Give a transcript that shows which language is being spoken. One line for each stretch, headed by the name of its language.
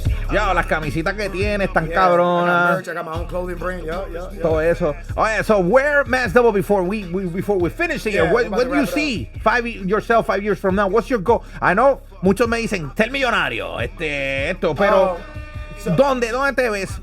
Spanish: Ya, las camisitas que tienes están cabronas.
English: I got my own clothing brand.
Spanish: Todo eso.
English: Oye, so where Mass Double before we finish here, what do you see 5 years from now? What's your goal? I know
Spanish: muchos me dicen, ser millonario, pero ¿dónde te ves?